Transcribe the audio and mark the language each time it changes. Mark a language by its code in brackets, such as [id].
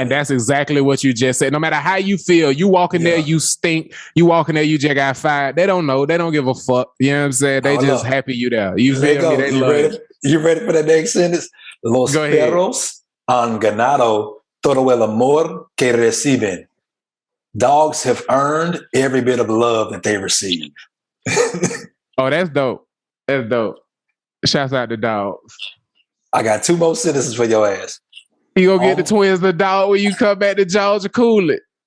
[en] And that's exactly what you just said. No matter how you feel, you walk in there, you stink. You walk in there, you just got fired. They don't know. They don't give a fuck. You know what I'm saying? They just happy you there. You feel me? They love you ready for the next sentence? [es] Los perros han ganado todo el amor que reciben. [en] Dogs have earned every bit of love that they receive. Oh, that's dope. That's dope. Shouts out to dogs. I got two more sentences for your ass. You gonna get the twins the dog when you come back to Georgia Cooley?